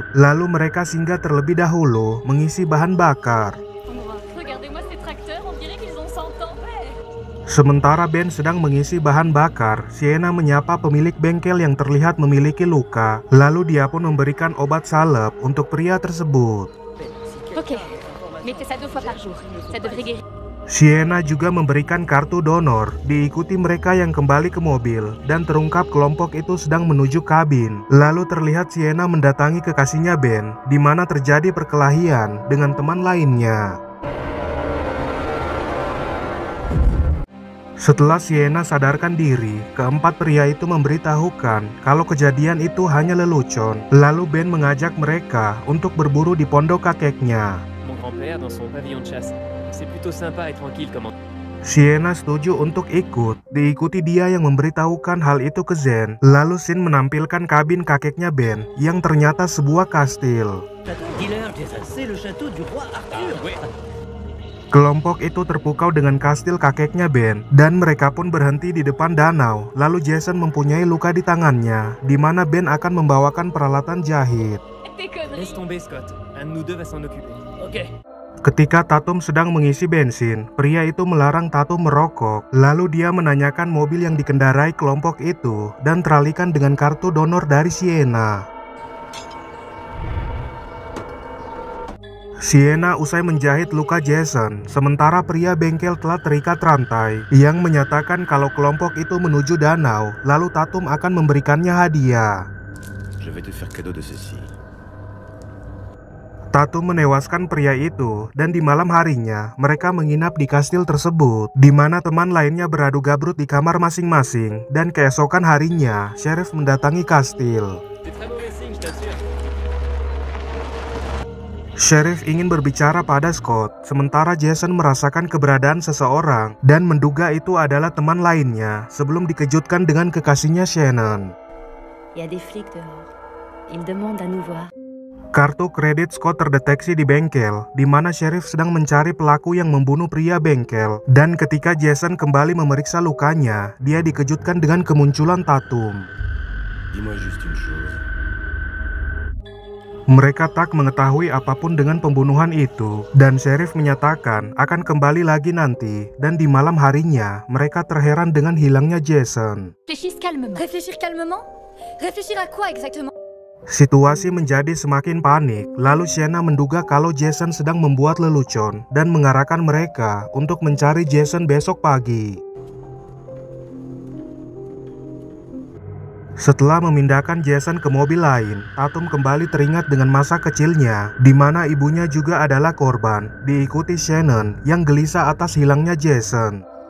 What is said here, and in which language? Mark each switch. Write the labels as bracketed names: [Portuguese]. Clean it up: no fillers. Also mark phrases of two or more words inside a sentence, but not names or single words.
[Indonesian] Lalu mereka singgah terlebih dahulu mengisi bahan bakar. Sementara Ben sedang mengisi bahan bakar, Sienna menyapa pemilik bengkel yang terlihat memiliki luka. Lalu dia pun memberikan obat salep untuk pria tersebut. [French] Ok, mettez ça 2 fois par jour. Ça devrait guérir. [Indonesian] Sienna juga memberikan kartu donor, diikuti mereka yang kembali ke mobil, dan terungkap kelompok itu sedang menuju kabin. Lalu terlihat Sienna mendatangi kekasihnya Ben, di mana terjadi perkelahian dengan teman lainnya. Setelah Sienna sadarkan diri, keempat pria itu memberitahukan kalau kejadian itu hanya lelucon. Lalu Ben mengajak mereka untuk berburu di pondok kakeknya. [French] Mon grand-père dans son pavillon de chasse. C'est plutôt sympa et tranquille comme. [Indonesian] Sienna setuju untuk ikut, diikuti dia yang memberitahukan hal itu ke Zen. Lalu Shin menampilkan kabin kakeknya Ben yang ternyata sebuah kastil. [French] Dealer, c'est le château du roi Arthur. [Indonesian] Kelompok itu terpukau dengan kastil kakeknya Ben, dan mereka pun berhenti di depan danau. Lalu Jason mempunyai luka di tangannya, di mana Ben akan membawakan peralatan jahit. [French] Laisse tomber, Scott. Un de nous deux va s'en occuper. Ok. [Indonesian] Ketika Tatum sedang mengisi bensin, pria itu melarang Tatum merokok. Lalu dia menanyakan mobil yang dikendarai kelompok itu, dan teralihkan dengan kartu donor dari Sienna. Sienna usai menjahit luka Jason, sementara pria bengkel telah terikat rantai, yang menyatakan kalau kelompok itu menuju danau, lalu Tatum akan memberikannya hadiah. [French] Je vais te faire cadeau de ceci. [Indonesian] Tatum menewaskan pria itu, dan di malam harinya, mereka menginap di kastil tersebut, di mana teman lainnya beradu gabrut di kamar masing-masing, dan keesokan harinya, Sheriff mendatangi kastil. Sheriff ingin berbicara pada Scott, sementara Jason merasakan keberadaan seseorang dan menduga itu adalah teman lainnya sebelum dikejutkan dengan kekasihnya Shannon. [French] Il y a des flics dehors. Ils demandent à nous voir. [Indonesian] Kartu kredit Scott terdeteksi di bengkel, di mana Sheriff sedang mencari pelaku yang membunuh pria bengkel. Dan ketika Jason kembali memeriksa lukanya, dia dikejutkan dengan kemunculan Tatum. [French] Dis-moi juste une chose. [Indonesian] Mereka tak mengetahui apapun dengan pembunuhan itu, dan Sheriff menyatakan akan kembali lagi nanti, dan di malam harinya, mereka terheran dengan hilangnya Jason. [French] Réfléchissez calmement. Réfléchir calmement? Réfléchir à quoi exactement? [Indonesian] Situasi menjadi semakin panik, lalu Shanna menduga kalau Jason sedang membuat lelucon, dan mengarahkan mereka untuk mencari Jason besok pagi. Setelah memindahkan Jason ke mobil lain, Tatum kembali teringat dengan masa kecilnya, di mana ibunya juga adalah korban, diikuti Shannon yang gelisah atas hilangnya Jason.